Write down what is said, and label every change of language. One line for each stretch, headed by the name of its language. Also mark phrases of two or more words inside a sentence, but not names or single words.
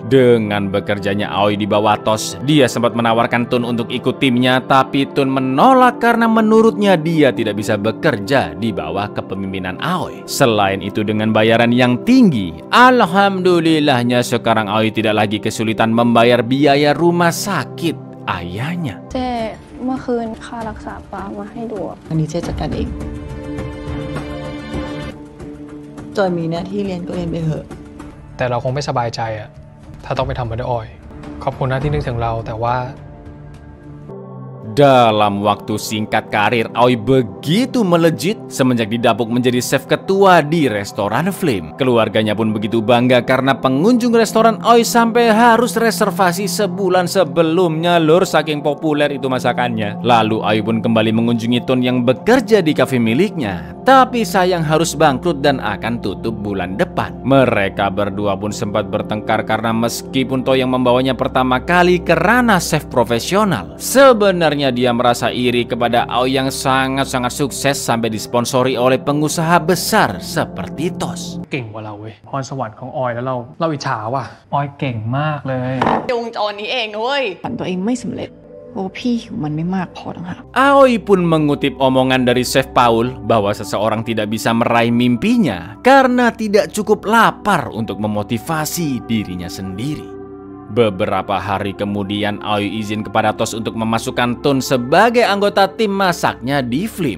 Indonesian: Dengan bekerjanya Aoi di bawah Tos, dia sempat menawarkan Tun untuk ikut timnya, tapi Tun menolak karena menurutnya dia tidak bisa bekerja di bawah kepemimpinan Aoi. Selain itu dengan bayaran yang tinggi, alhamdulillahnya sekarang Aoi tidak lagi kesulitan membayar biaya rumah sakit ayahnya.
Thai: เจ้เมื่อคืนค่ารักษาป๋ามาให้ดูอะ อันนี้เจ๊จัดการเองจอยมีหน้าที่เรียนก็เรียนไปเถอะ แต่เราคงไม่สบายใจอะถ้าต้องไปทำด้วยออย ขอบคุณนะที่นึกถึงเราแต่ว่า
Indonesian: Dalam waktu singkat karir Aoi begitu melejit semenjak didapuk menjadi chef ketua di restoran Flame. Keluarganya pun begitu bangga karena pengunjung restoran Aoi sampai harus reservasi sebulan sebelumnya, lur, saking populer itu masakannya. Lalu Aoi pun kembali mengunjungi Tun yang bekerja di kafe miliknya, tapi sayang harus bangkrut dan akan tutup bulan depan. Mereka berdua pun sempat bertengkar karena meskipun To yang membawanya pertama kali ke ranah chef profesional, sebenarnya dia merasa iri kepada Aoi yang sangat-sangat sukses sampai disponsori oleh pengusaha besar seperti Tos.
Thai: เก่งกว่าเราเว้ยพรสวรรค์ของออยแล้วเราอิจฉาว่ะออยเก่งมากเลย วงจรนี้เองนะเว้ยฝันตัวเองไม่สำเร็จเพราะว่าพี่หิวมันไม่มากพอต่างหาก
Indonesian: Aoi pun mengutip omongan dari Chef Paul bahwa seseorang tidak bisa meraih mimpinya karena tidak cukup lapar untuk memotivasi dirinya sendiri. Beberapa hari kemudian Aoi izin kepada Tos untuk memasukkan Tun sebagai anggota tim masaknya di Flim.